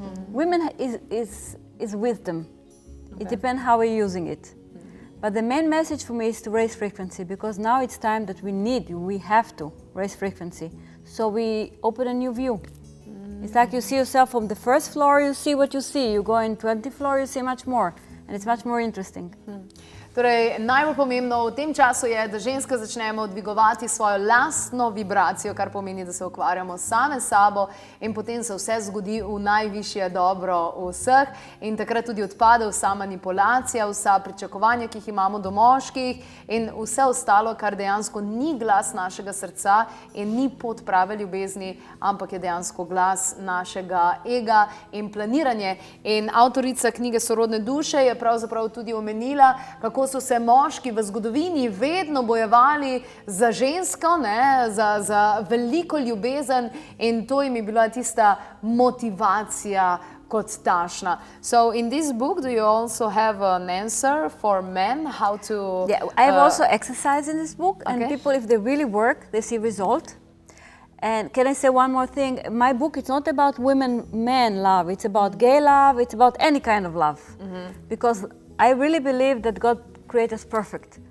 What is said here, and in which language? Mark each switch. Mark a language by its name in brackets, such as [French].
[English] Women is wisdom. It depends how we're using it. But the main message for me is to raise frequency, because now it's time that we have to raise frequency. So we open a new view. It's like you see yourself from the first floor, you see what you see. You go in 20th floor, you see much more. And it's much more interesting. [Slovenian] Torej, najbolj pomembno v tem času je, da ženske začnemo dvigovati svojo lastno vibracijo, kar pomeni, da se ukvarjamo same s sabo in potem se vse zgodi v najvišje dobro vseh in takrat tudi odpade vsa manipulacija, vsa pričakovanja, ki jih imamo do moških in vse ostalo, kar dejansko ni glas našega srca in ni pot prave ljubezni, ampak je dejansko glas našega ega in planiranje. In avtorica knjige Sorodne duše je pravzaprav tudi omenila, kako so se moški v zgodovini vedno bojevali za žensko, ne, za veliko ljubezen in to jim je bila tista motivacija kot takšna. [English] So in this book do you also have an answer for men how to Yeah, I have also exercise in this book, and Okay. people, if they really work, they see result. And can I say one more thing? My book, it's not about women-men love. It's about gay love. It's about any kind of love. Because I really believe that God created us perfect.